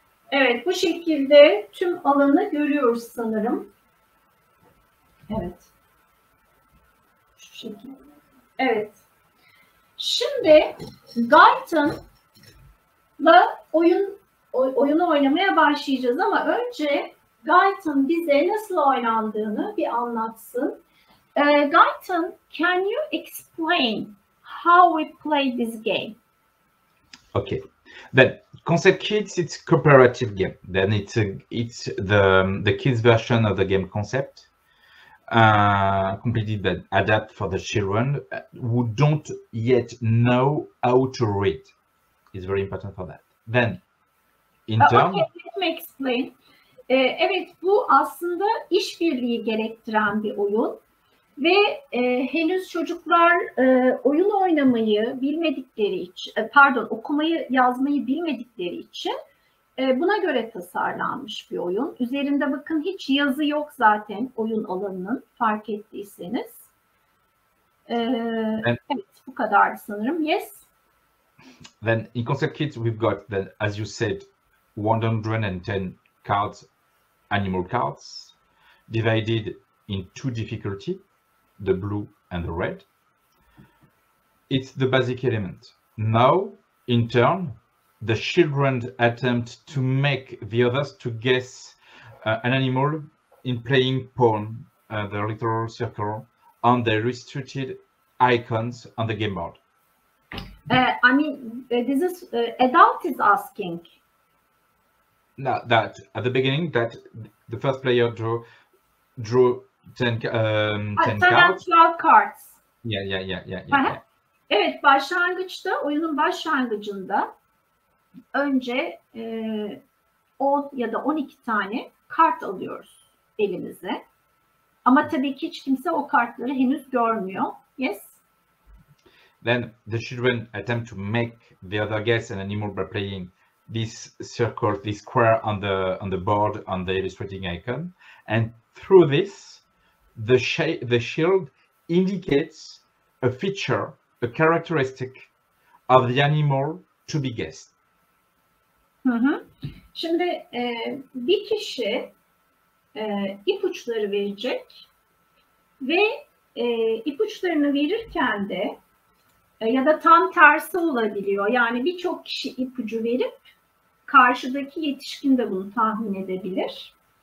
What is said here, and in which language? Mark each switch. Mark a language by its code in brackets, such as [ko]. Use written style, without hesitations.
[tr] Evet, bu şekilde tüm alanı görüyoruz sanırım. Evet. Şu şekilde. Evet. Şimdi Gaëtan'la oyunu oynamaya başlayacağız ama önce Gaëtan bize nasıl oynandığını bir anlatsın. [en] Gaëtan, can you explain how we play this game? Okay. Then Concept Kids, it's cooperative game. Then it's the kids version of the game Concept, completely that adapt for the children who don't yet know how to read. It's very important for that. Then in turn, okay, let me explain. [tr] Evet, bu aslında işbirliği gerektiren bir oyun ve henüz çocuklar oyun oynamayı bilmedikleri için, okumayı, yazmayı bilmedikleri için buna göre tasarlanmış bir oyun. Üzerinde bakın hiç yazı yok zaten oyun alanının, fark ettiyseniz. Evet, bu kadar sanırım. Yes. [en] Then in concept kit we've got, then, as you said, 110 cards, animal cards, divided in 2 difficulty, the blue and the red. It's the basic element. Now, in turn, the children attempt to make the others to guess an animal in playing pawn, the little circle, on the illustrated icons on the game board. I mean, this is adult is asking. Now, that at the beginning, that the first player drew 10 cards. 12 cards. Yeah. [tr] Evet, başlangıçta, oyunun başlangıcında önce 10 ya da 12 tane kart alıyoruz elimize. Ama tabii ki hiç kimse o kartları henüz görmüyor. [en] Yes. Then the children attempt to make the other guess an animal by playing this circle, this square on the board, on the illustrating icon, and through this, the shield indicates a feature, a characteristic of the animal to be guessed. [tr] Şimdi bir kişi ipuçları verecek ve ipuçlarını verirken de ya da tam tersi olabiliyor. Yani birçok kişi ipucu verip karşıdaki yetişkin de bunu tahmin edebilir.